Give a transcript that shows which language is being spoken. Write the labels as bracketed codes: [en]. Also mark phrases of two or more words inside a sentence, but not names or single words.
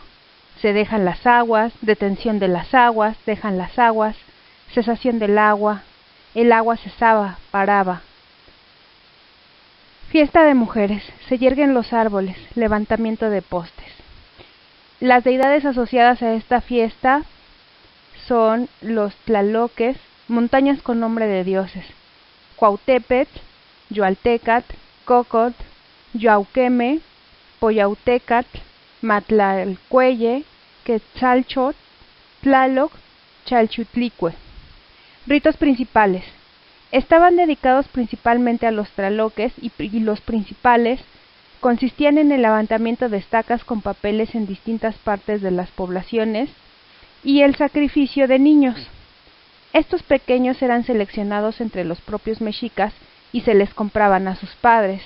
[es] Se dejan las aguas, detención de las aguas, dejan las aguas, cesación del agua, el agua cesaba, paraba. Fiesta de mujeres, se yerguen los árboles, levantamiento de postes. Las deidades asociadas a esta fiesta son los tlaloques, montañas con nombre de dioses: Cuautepetl, Yoaltecatl, Cocotl, Yoauqueme, Poyautecatl, Matlalcueye, Quetzalchotl, Tlaloc, Chalchutlicue. Ritos principales. Estaban dedicados principalmente a los tlaloques, y los principales consistían en el levantamiento de estacas con papeles en distintas partes de las poblaciones y el sacrificio de niños. Estos pequeños eran seleccionados entre los propios mexicas y se les compraban a sus padres.